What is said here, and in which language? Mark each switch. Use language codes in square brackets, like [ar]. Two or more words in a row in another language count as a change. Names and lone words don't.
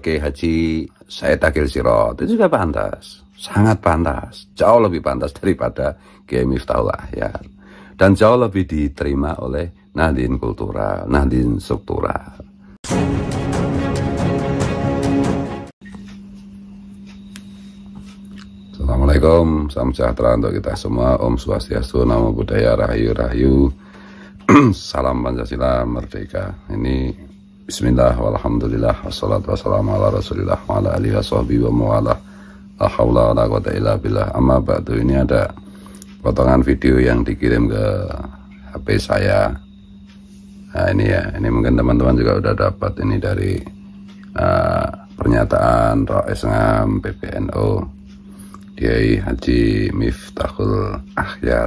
[id] Kiai Haji Said Akil Sirot. Itu juga pantas, sangat pantas, jauh lebih pantas daripada Kiai Miftahul Akhyar, dan jauh lebih diterima oleh Nahdien kultural, Nahdien struktural. Assalamualaikum, salam sejahtera untuk kita semua. [ban] Om Swastiastu, [pi] Namo Buddhaya, [jv] Rahayu Rahayu. [id] Salam Pancasila Merdeka. [ar] Ini بسم الله، والحمد لله، والصلاة والسلام على رسول الله، وعلى آله وصحبه ومن والاه. لا حول ولا قوة إلا بالله. أما بعد, [id] ini ada potongan video yang dikirim ke HP saya. Nah ini ya, ini mungkin teman-teman juga udah dapat ini dari pernyataan Rais Ngam PBNU Kiai Haji Miftahul Akhyar.